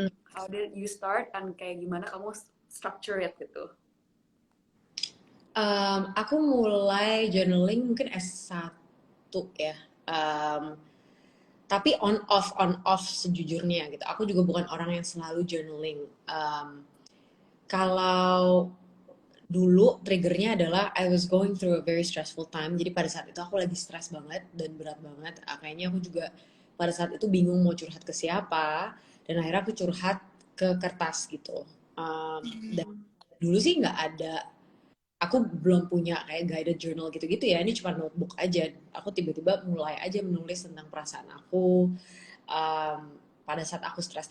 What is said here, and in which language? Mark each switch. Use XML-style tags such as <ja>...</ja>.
<en>How did you start and</en> <id>kayak gimana kamu</id> <en>structure it gitu?</en> <id>Aku mulai journaling mungkin S1 ya. Tapi on off sejujurnya gitu. Aku juga bukan orang yang selalu journaling. Kalau dulu triggernya adalah</id> <en>I was going through a very stressful time.</en> <id>Jadi pada saat itu aku lagi stres banget dan berat banget. Kayaknya aku juga pada saat itu bingung mau curhat ke siapa. Dan akhirnya aku curhat ke kertas gitu. Dan dulu sih nggak ada, aku belum punya kayak guided journal gitu-gitu ya. Ini cuma notebook aja. Aku tiba-tiba mulai aja menulis tentang perasaan aku pada saat aku stres.</id>